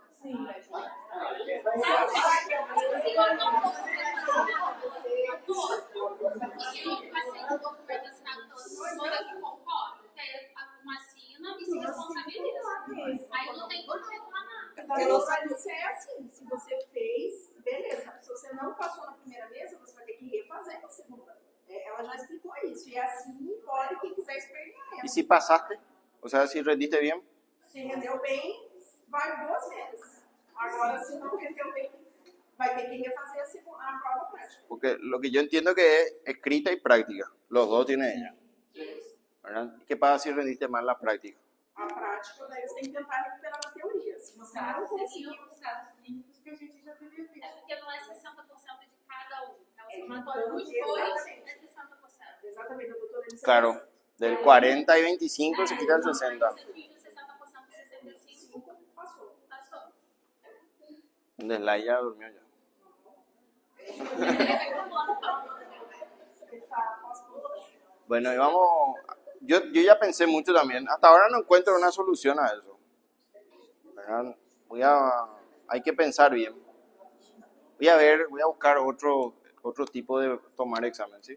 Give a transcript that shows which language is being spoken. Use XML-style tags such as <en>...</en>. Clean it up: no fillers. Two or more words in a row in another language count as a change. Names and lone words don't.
<pt>Sim, isso é assim, se você fez, beleza. Se você não passou na primeira mesa, você vai ter que refazer na segunda. Ela já explicou isso. E assim, pode quem quiser espernear.</pt> <es>¿Y si pasaste? O sea, si rendiste bien.</es> <pt>Se rendeu bem, vai 2 vezes. Agora, se não rendeu bem, vai ter que refazer a prova prática.</pt> <es>Porque lo que yo entiendo que es escrita y práctica. Los dos tiene ella. ¿Verdad? ¿Qué pasa si rendiste mal la práctica?</es> <pt>A prática, daí você tem que tentar recuperar a teoria. Se você não conseguir, Os casos clínicos que a gente já teve aqui. É porque não é 60% de cada um. É o Então, somatório dos dois é 60%. exatamente, a doutora disse.</pt> <es>Claro, del 40 y 25 se quita el 60. 60% de 65</es> <pt>Passou. passou.</pt> <es>Desla ya durmió ya. Bueno, y vamos. Yo ya pensé mucho también. Hasta ahora no encuentro una solución a eso. ¿Verdad? Hay que pensar bien. Voy a buscar otro tipo de tomar examen, ¿sí?</es>